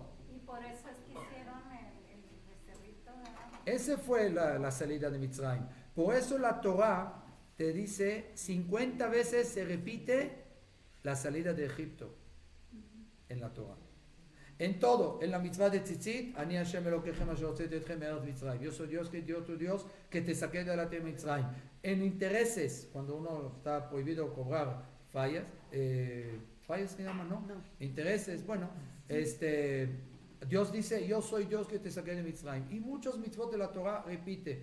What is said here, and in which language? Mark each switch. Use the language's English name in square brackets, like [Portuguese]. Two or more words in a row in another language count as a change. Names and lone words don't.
[Spanish] Y por eso es que hicieron el becerrito, ¿verdad? Esa fue la salida de Mitzrayim. Por eso la Torah te dice 50 veces se repite la salida de Egipto en la Torah. En todo, en la mitzvah de Tzitzit, [Hebrew] אני ה' אלוקיכם אשר הוצאתי אתכם מארץ מצרים. [Spanish] Yo soy Dios, tu Dios, que te saqué de la tierra de Mitzrayim. En intereses, cuando uno está prohibido cobrar fallas se llaman, ¿no? Intereses, bueno, Dios dice, yo soy Dios que te saqué de Mitzrayim. Y muchos mitzvot de la Torah repite.